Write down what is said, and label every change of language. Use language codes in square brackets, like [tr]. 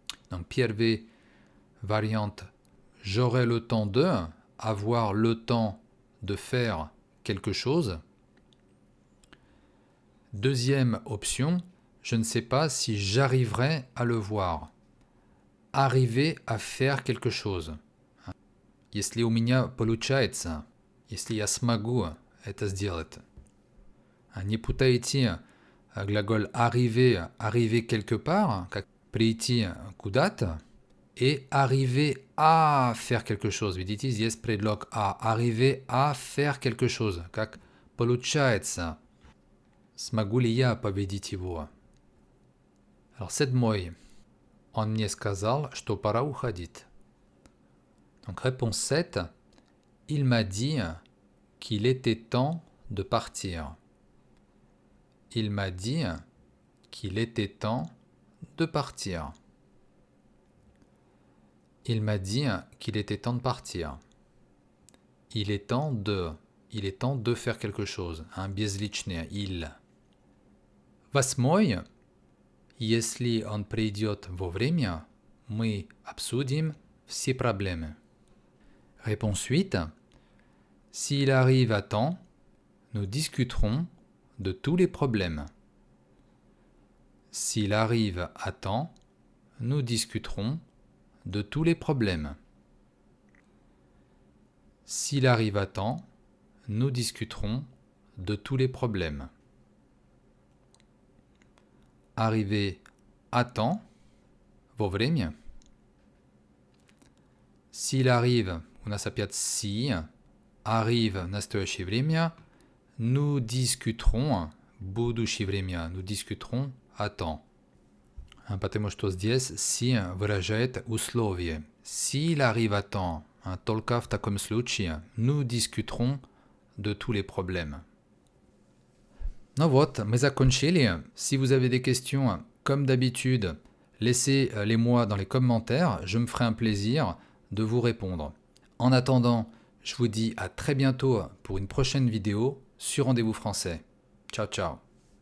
[fr] Donc Pierre V, variante j'aurai le temps de, avoir le temps de faire quelque chose. Deuxième option, je ne sais pas si j'arriverai à le voir. Arriver à faire quelque chose. [ru] Если у меня получается, если я смогу это сделать. Не путайте глагол [fr] arriver, arriver quelque part, [ru] как прийти куда-то, [fr] et arriver à faire quelque chose. [ru] Видите, здесь предлог à. [fr] Arriver à faire quelque chose, [ru] как получается. Смогу ли я победить его? [fr] Alors, [ru] седьмой. Он мне сказал, что пора уходить. [fr] Donc, réponse 7. Il m'a dit qu'il était temps de partir. Il m'a dit qu'il était temps de partir. Il m'a dit qu'il était temps de partir. Il est temps de faire quelque chose. [ru] Безличное il. Восьмой. Если он придет вовремя, мы обсудим все проблемы. [fr] Réponse 8. S'il arrive à temps, nous discuterons de tous les problèmes. S'il arrive à temps, nous discuterons de tous les problèmes. S'il arrive à temps, nous discuterons de tous les problèmes. Arriver à temps, вовремя. S'il arrive, [ru] у нас опять [fr] si, arrive [ru] в настоящее время, [fr] nous discuterons, [ru] будущее время, [fr] nous discuterons à temps. [ru] Потому что здесь si выражает условие. [fr] S'il arrive à temps, [ru] только в таком случае, [fr] nous discuterons de tous les problèmes. [ru] Ну вот, мы закончили. [fr] Si vous avez des questions, comme d'habitude, laissez-les-moi dans les commentaires. Je me ferai un plaisir de vous répondre. En attendant, je vous dis à très bientôt pour une prochaine vidéo sur Rendez-vous Français. Ciao, ciao.